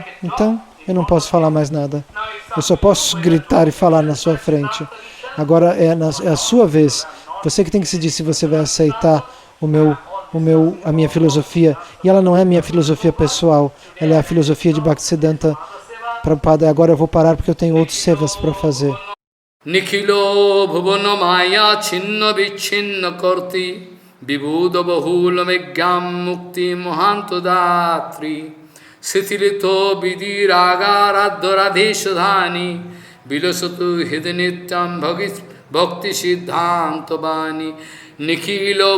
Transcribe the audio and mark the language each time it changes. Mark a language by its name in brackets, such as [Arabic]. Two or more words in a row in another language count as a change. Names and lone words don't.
[Portuguese] Então, eu não posso falar mais nada. Eu só posso gritar e falar na sua frente. Agora é a sua vez. Você que tem que decidir se você vai aceitar a minha filosofia. E ela não é minha filosofia pessoal. Ela é a filosofia de Bhaktisiddhanta Prabhupada. Agora eu vou parar porque eu tenho outros sevas para fazer. [Sanskrit] निखिल भुवन माया छिन्न विच्छिन्न कर्त्री विबुध बहुल मृग्या मुक्ति मोहान्त दात्री शिथिलित विधिरागाराध्य राधान्तधानी विलसतु हृदिनित्यं भक्ति सिद्धान्त वाणी निखिल